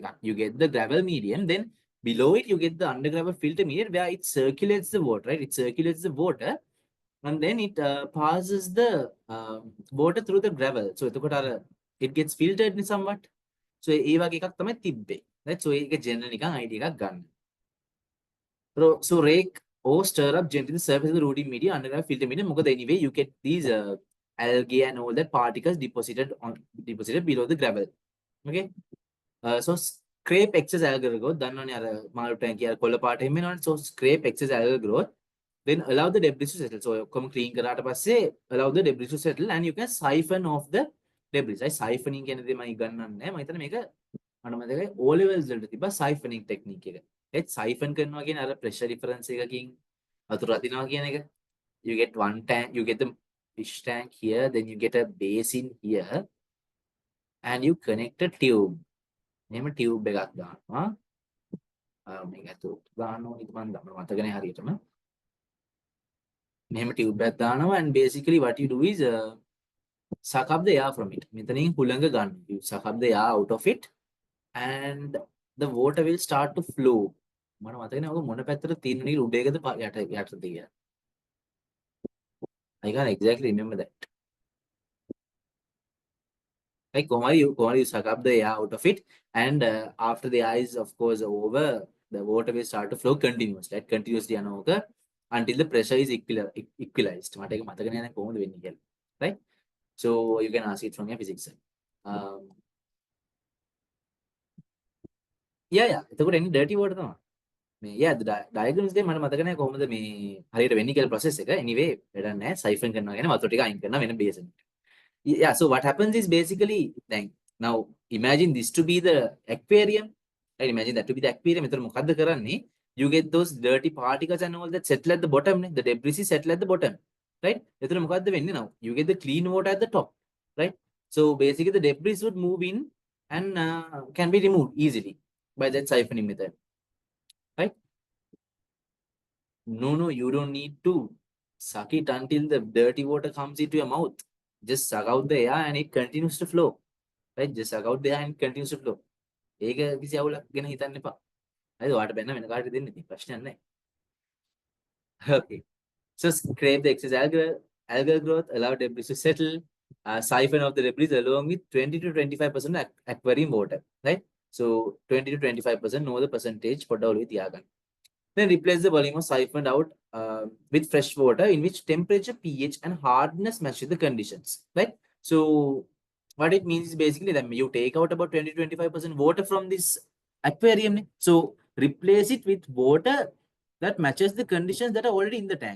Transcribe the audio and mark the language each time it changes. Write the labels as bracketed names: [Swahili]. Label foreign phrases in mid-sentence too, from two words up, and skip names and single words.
[English] You get the gravel medium, then below it you get the under gravel filter medium where it circulates the water, right? It circulates the water, and then it passes the water through the gravel. So it gets filtered somewhat. So right? So [Sinhala] ඒක general නිකන් idea එකක් ගන්න. [English] So rake or stir up gently the surface of the rooting medium under a filter medium. Anyway, you get these algae and all that particles deposited below the gravel. Okay. So scrape excess algal growth [Sinhala] දන්නවනේ අර මාළු ටැංකිය අර කොළ පාට එහෙම වෙනවනේ. [English] So scrape excess algal growth, then allow the debris to settle. So ඔක්කොම clean [Sinhala] කරාට පස්සේ [English] allow the debris to settle and you can siphon off the debris. I siphoning [Sinhala] කියන දේ මම ඉගන්නන්නේ නැහැ. මම හිතන්නේ මේක මට මතකයි [English] O levels [Sinhala] වලට තිබ්බා [English] siphoning technique [Sinhala] එක. ඒත් siphon කරනවා කියන්නේ අර [English] pressure difference [Sinhala] එකකින් වතුර අදිනවා කියන එක. [English] You get one tank, you get the fish tank here, then you get a basin here and you connect a tube. [Sinhala] මෙහෙම tube එකක් දානවා. මේක ඇතුළට දාන්න ඕනේ මම මතක නැහැ හරියටම. මෙහෙම tube එකක් දානවා [English] and basically what you do is suck up the air from it. [Sinhala] මෙතනින් හුළඟ ගන්න. [English] You suck up the air out of it and the water will start to flow. [Sinhala] මම මතක නැහැ ඔක මොන පැත්තට තියෙන නේද උඩේකද යටද කියලා. [English] I can't exactly remember that. Like you suck up the air out of it and after the air is of course over, the water will start to flow continuously. Right? Continuously යනෝක until the pressure is equalized. [Sinhala] මට ඒක මතක නැහැ කොහොමද වෙන්නේ කියලා. [English] Right? So you can ask it from your physics side. Yeah. [Sinhala] එතකොට එන්නේ [English] dirty water [Sinhala] තමයි. මේ [English] yeah the diagrams [Sinhala] දෙක මට මතක නැහැ කොහොමද මේ හරියට වෙන්නේ කියලා process එක. Anyway වැඩක් නැහැ. siphon කරනවා කියන්නේ වතුර ටික අයින් කරනවා වෙන basin එකට. [English] Yeah, so what happens is basically then now imagine this to be the aquarium. Right? Imagine that to be the aquarium. [Sinhala] එතන මොකද්ද කරන්නේ? [English] You get those dirty particles and all that settle at the bottom. The debris is settle at the bottom. Right? [Sinhala] එතන මොකද්ද වෙන්නේ now? [English] You get the clean water at the top. Right? So basically the debris would move in and can be removed easily by that siphoning method. Right? No, you don't need to suck it until the dirty water comes into your mouth. Just suck out the air and it continues to flow. Right? Just suck out the air and it continues to flow. [Sinhala] ඒක කිසි අවුලක් ගැන හිතන්න එපා. හරිද? ඔයාලට බැන්න වෙන කාටද දෙන්නේ ඉතින් ප්‍රශ්නයක් නැහැ. [English] Okay. So scrape the excess algal growth, allow debris to settle, siphon off the debris along with 20 to 25% aquarium water. Right? So 20 to 25% know the percentage [Sinhala] පොඩ්ඩක් ඔලුවේ තියාගන්න. [English] Then replace the volume of siphoned out with fresh water in which temperature, pH, and hardness match the conditions. Right? So what it means is basically that you take out about 20 to 25% water from this aquarium. So replace it with water that matches the conditions that are already in the tank.